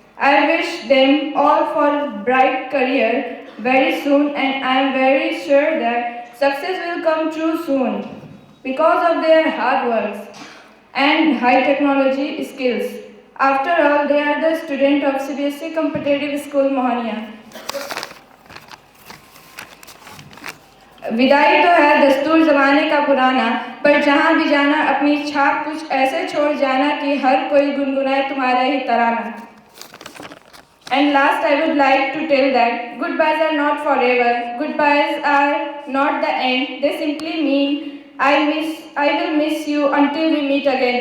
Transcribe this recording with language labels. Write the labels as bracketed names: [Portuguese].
[English] I wish them all for bright career very soon, and I am very sure that success will come true soon because of their hard work and high technology skills. After all, they are the student of CBSE Competitive School Mohania. [Hindi] विदाई तो है दस्तूर ज़माने का पुराना, पर जहाँ भी जाना अपनी छाप कुछ ऐसे छोड़ जाना कि हर कोई गुनगुनाए तुम्हारा ही तराना. [English] And last I would like to tell that goodbyes are not forever, goodbyes are not the end, they simply mean I will miss you until we meet again.